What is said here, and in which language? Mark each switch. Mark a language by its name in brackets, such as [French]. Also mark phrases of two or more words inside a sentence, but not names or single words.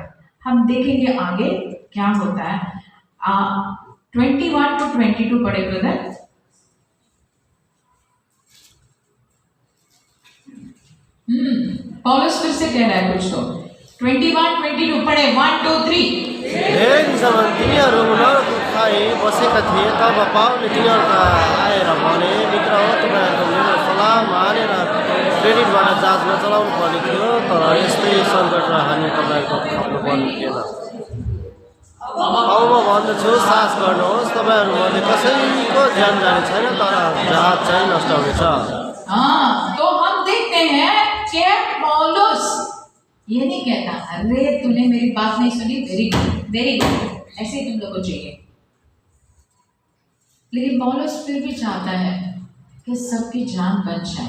[Hindi] हम देखेंगे आगे क्या होता है। 21 to 22 पढ़े ब्रदर। पौलुस फिर से कह रहा है कुछ, तो 21-22 पढ़े। 1 2 3। [Nepali] धेरै दिनसम्म तिनीहरू नरकको खाई बसेका थिए। तब पावलले तिनीहरूका आएर भने, मित्र हो, तपाईँहरूको मेरो सल्लाह मानेर क्रेडिटबाट जहाज नचलाउनु पर्ने थियो, तर यस्तै सङ्कट र हानि तपाईँको खप्नु पर्ने थिएन। अब म भन्दछु, साहस गर्नुहोस्, तपाईँहरूमध्ये कसैको ज्यान जाने छैन, तर जहाज चाहिँ नष्ट हुनेछ। [Hindi] तो हम देखते हैं कि पौलुस ये नहीं कहता अरे तूने मेरी बात नहीं सुनी, [English] very good, [Hindi] ऐसे ही तुम लोग को चाहिए। लेकिन पौलुस फिर भी चाहता है कि सबकी जान बच जाए।